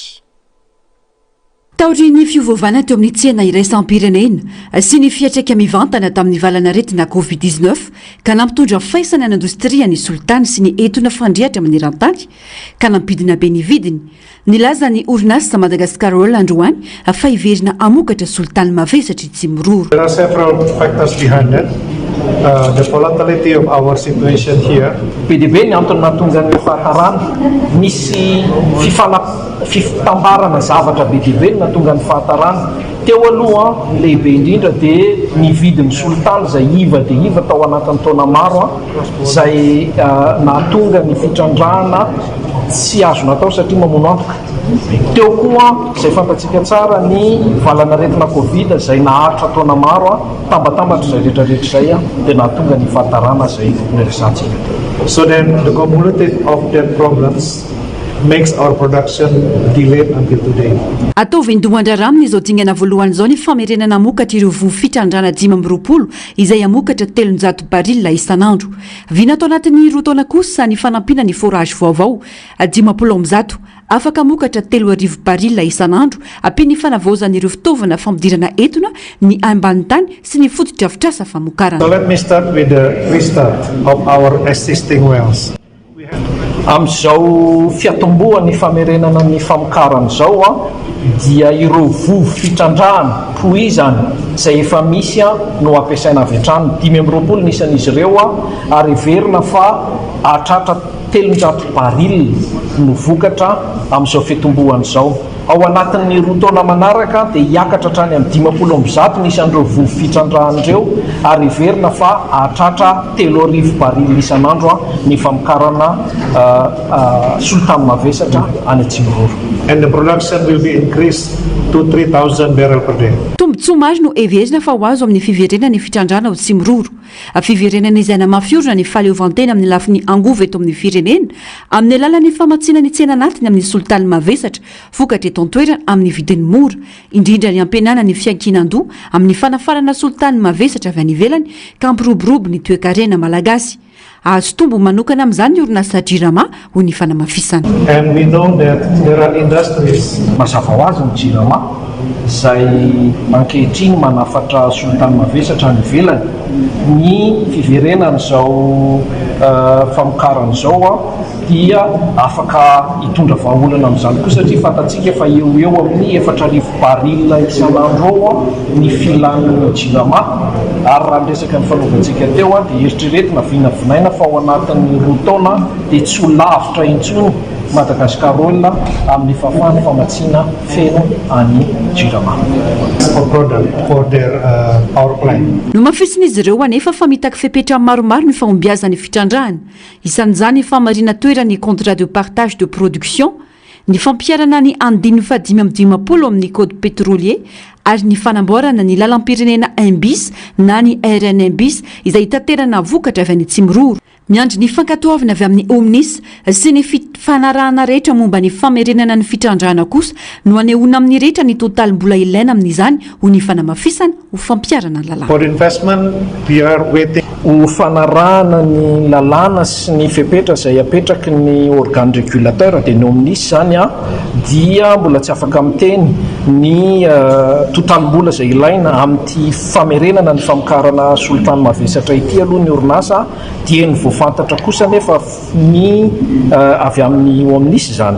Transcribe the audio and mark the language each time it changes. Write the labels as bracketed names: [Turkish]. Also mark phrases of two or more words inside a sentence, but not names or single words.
[Malagasy] taory ny fiovovana teo amin'ny tsena iraisam-pirenena sy ny fiatraika mivantana tamin'ny valana retina Covid-19 ka nampitondra faisana n'indostria ny solitany sy ny entona fandrehatra amin'ny rantany ka nampidina be ny vidiny nilaza ny orinasa Madagasikara Oil androany fa hiverina amokatra solitany mavesatra itsimororo. [English] There are several factors behind it. The volatility of our situation here. [Malagasy] PDB ny antony nahatonga ny fahatarana misy fitambarana zavatra be dia be nahatonga ny fahatarana teo aloha lehibe indrindra dia ny vidin'ny solitany izay iva dia iva tao anatin'ny taona maro izay nahatonga ny fitrandrahana tsy azona atao satria mamono antoka. Teo koa izay fantatsika tsara ny valanaretina Covid izay naharitra taona maro tambatambatra izay rehetrarehetra izay dia nahatonga ny fahatarana izay niresantsika. [English] So then the cumulative of their problems makes our production delayed until today. [Malagasy] Ataovy ndohan-draharaha amin'izao dingana voalohany izao ny famerenana mokatra ireo voa fitrandrana 520 izay amokatra 300 barila isan'andro. Viana atao anatin'ny roa taona kosa ny fanampina ny forage vaovao 510 afaka mokatra 3,000 barila isan'andro ampiny fanavaozan'ireo fitaovana fampidirana entona ny ambany tany sy ny fotodrafitrasa famokarana. [English] So let me start with the restart of our existing wells. [Malagasy] Amin'izao fiatombohan'ny famerenana ny famokarana izao dia ireo vovo fitrandrahana poizany izay efa misy no ampiasaina avy hatrany 520 nisan'izy ireo ary verina fa hatratra 300 baril no vokatra amin'izao fiatombohana izao. Ao anatin'ny roa taona manaraka dia hiakatra hatrany amin'ny 50 nisan'ireo vovo fitrandrahana ireo ary verina fa hatratra 3,000 baril isan'andro ny famokarana solitany mavesatra any Tsimororo. [English] And the production will be increased to 3,000 barrels per day. [Malagasy] Tombontsoa no evezina fa ho azo amin'ny fiverenana ny fitrandrana ao Tsimororo. Fiverenana izay namafiorina ny fahaleovantena amin'ny lafiny angovo eto amin'ny firenena amin'ny alalan'ny famatsiana ny tsena anatiny amin'ny solitany mavesatra vokatra eto an-toerana amin'ny vidiny mora indrindra ny ampianana ny fiankinan-doha amin'ny fanafarana solitany mavesatra avy any ivelany ka ampiroborobo ny toe-karena malagasy. Azo tombo manokana amin'izany ny orinasa Jirama ho ny fanamafisana. [English] And we know that there are industries. [Malagasy] Mazava ho azy ny Jirama izay ankehitriny manafatra solitany mavesatra any ivelany. Ny fiverenana izao famokarana izao dia afaka hitondra vahaolana amin'izany koa satria fantatsika fa eo amin'ny 4,000 baril isan'andro ny filan'ny Jirama ary raha resaka ny fanaovantsika teo dia eritreretina vinavinaina fa ao anatin'ny roa taona dia tsy ho lavitra intsony Madagasikara olona amin'ny fafana famatsiana feno any Jirama. [English] For product for their power plant. [Malagasy] No mafisin'izy ireo anefa fa mitaka fepetra maromaro ny fahombiazan'ny fitrandrahana. Isan'izany famarina toerany [French] contrat de partage de production, [Malagasy] ny fampiarana ny andininy fa 550 amin'ny [French] code pétrolier [Malagasy] ary ny fanamboarana ny lalam-pirenena imbis na ny RNimbis izay hitaterana vokatra avy any Tsimororo. Miandry ny fankatoavana avy amin'ny Omnis sy ny fanarahana rehetra momba ny famerenana ny fitrandrahana kosa no anehoana amin'ny rehetra ny totaly mbola ilaina amin'izany ho ny fanamafisana ho fampiarana lalàna. [English] For investment, we are waiting. [Malagasy] Ho fanarahana ny lalàna sy ny fepetra izay apetraky ny [French] organe régulateur [Malagasy] dia ny Omnis zany dia mbola tsy afaka miteny ny totalim-bola izay ilaina amin'ny famerenana ny famokarana solitany mavesatra ity aloha ny orinasa dia ny voafantatra kosa nefa ny avy amin'ny Omnis zany.